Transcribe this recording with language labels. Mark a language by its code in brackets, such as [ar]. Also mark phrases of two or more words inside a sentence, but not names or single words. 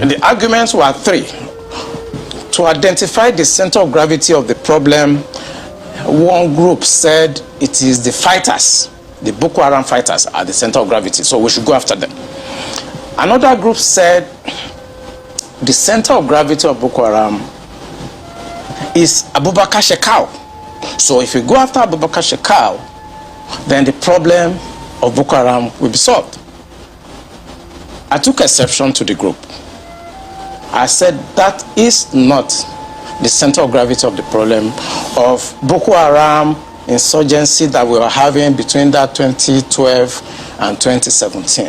[en] And the arguments were three. To identify the center of gravity of the problem, one group said it is the fighters. The Boko Haram fighters are the center of gravity, so we should go after them. Another group said the center of gravity of Boko Haram is Abubakar Shekau. So if we go after Abubakar Shekau, then the problem of Boko Haram will be solved. I took exception to the group. I said that is not the center of gravity of the problem of Boko Haram insurgency that we were having between that 2012 and 2017.